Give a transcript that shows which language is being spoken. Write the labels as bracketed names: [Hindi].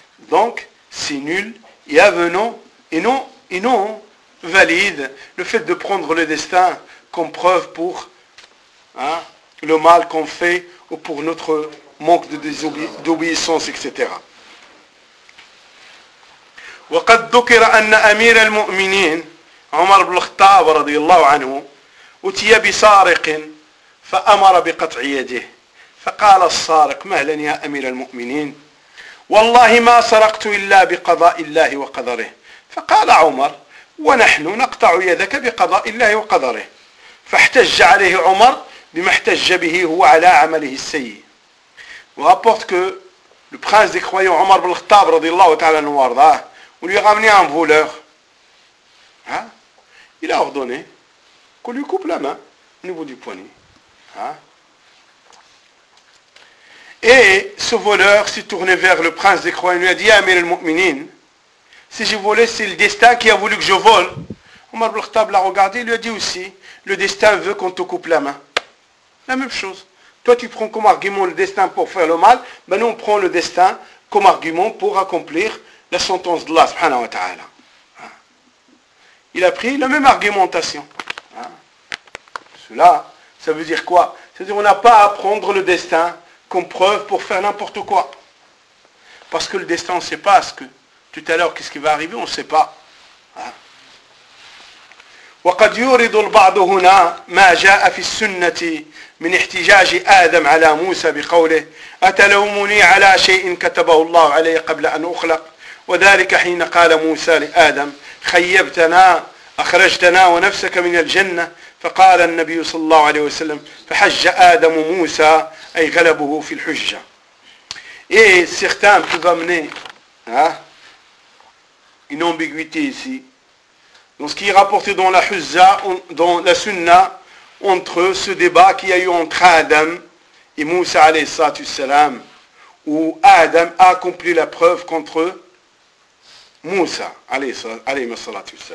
[French] Donc, c'est nul et avenant et non valide le fait de prendre le destin comme preuve pour le mal qu'on fait ou pour notre manque de d'obéissance, etc. [Arabic] وقد ذكر أن أمير المؤمنين عمر بن الخطاب رضي الله عنه أتي بسارق فأمر بقطع يده فقال السارق مهلا يا أمير المؤمنين والله ما سرقت إلا بقضاء الله وقدره فقال عمر ونحن نقطع يدك بقضاء الله وقدره فاحتج عليه عمر بما احتج به هو على عمله السيء. [French] On rapporte que le prince des croyants Omar ibn al-Khattab [Arabic] رضي الله تعالى عنه وارضاه, [French] on lui a ramené un voleur. Il a ordonné qu'on lui coupe la main au niveau du poignet. Et ce voleur s'est tourné vers le prince des croyants et lui a dit, Amir al-Mu'minin, si j'ai volé, c'est le destin qui a voulu que je vole. Omar ibn al-Khattab l'a regardé, il lui a dit aussi, le destin veut qu'on te coupe la main. La même chose. Toi, tu prends comme argument le destin pour faire le mal, mais nous, on prend le destin comme argument pour accomplir la sentence d'Allah, subhanahu wa ta'ala. Il a pris la même argumentation. Cela, ça veut dire quoi? C'est-à-dire qu'on n'a pas à prendre le destin comme preuve pour faire n'importe quoi. Parce que le destin, on ne sait pas ce que... Tout à l'heure, qu'est-ce qui va arriver? On ne sait pas. [Arabic] وقد يورد البعض هنا ما جاء في السنة من احتجاج آدم على موسى بقوله أتلومني على شيء كتبه الله علي قبل أن أخلق وذلك حين قال موسى لآدم خيبتنا أخرجتنا ونفسك من الجنة فقال النبي صلى الله عليه وسلم فحج آدم موسى أي غلبه في الحجة إيه استخدام تضمني [French] une ambiguïté ici. Donc ce qui est rapporté dans la Huzza, dans la Sunna, entre ce débat qu'il y a eu entre Adam et Moussa alayhi salam, où Adam a accompli la preuve contre Moussa alayhi salam.